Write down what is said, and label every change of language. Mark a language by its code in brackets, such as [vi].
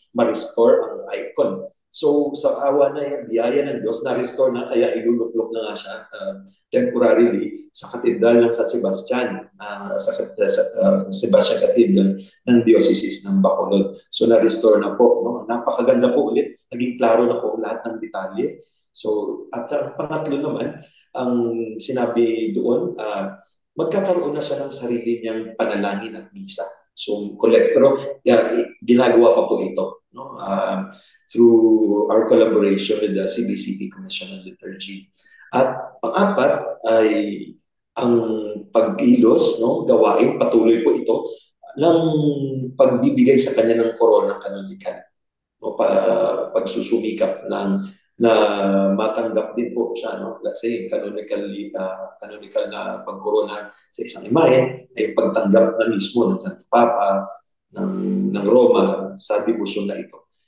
[tl] Ma-restore ang icon. So, sa awa na yan, biyaya ng Diyos, na-restore na, kaya iluluklok na nga siya temporarily sa Katedral ng San Sebastian, sa Sebastian Cathedral ng Diocese ng Bacolod. So, na-restore na po. No? Napakaganda po ulit. Naging klaro na po lahat ng detalye. So, at ang pangatlo naman, ang sinabi doon, magkakaroon na siya ng sarili niyang panalangin at misa. So, pero ginagawa pa po ito. No? [en] Through our collaboration with the CBCP Commission on Liturgy. [tl] At pang-apat ay ang pagkilos, no, gawain, patuloy po ito ng pagbibigay sa kanya ng koronang kanonikal. No, pagsusumikap na matanggap din po siya, no, kasi canonical na pagkorona sa isang imahe ay pagtanggap na mismo ng Santo Papa ng Roma sa debosyon na ito.